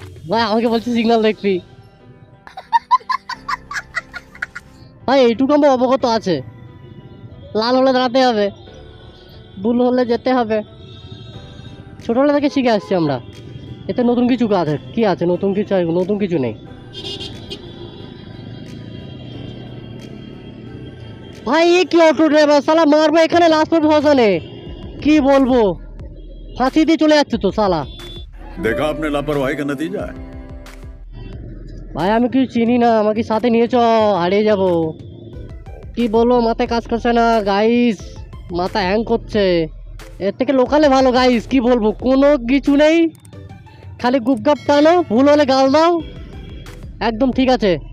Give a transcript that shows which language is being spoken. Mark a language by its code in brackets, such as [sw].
[bn] ভাই আমাকে বলছে সিগন্যাল দেখবি, ভাই এইটুকু আমার অবগত আছে, লাল হলে দাঁড়াতে হবে, ব্লু হলে যেতে হবে, ছোটবেলা থেকে শিখে আসছি আমরা, এতে নতুন কিছু কাজ কি আছে, নতুন কিছু নেই। ভাই এ কি অটো ড্রাইভার, সালা মারবো এখানে লাস্ট পর্যন্ত ফসানে, কি বলবো, ফাঁসি দিয়ে চলে যাচ্ছে তো সালা। [hi] देखा आपने लापरवाही का नतीजा है। [bn] ভাই আমি কিছু চিনি না, আমাকে সাথে নিয়ে চ, হারিয়ে যাব, কি বলবো, মাথায় কাজ করছে না গাইস, মাথা হ্যাং করছে, এর থেকে লোকালে ভালো গাইস, কি বলবো, কোনো কিছু নেই, খালি গুপগাপ টানো, ভুল হলে গাল দাও, একদম ঠিক আছে।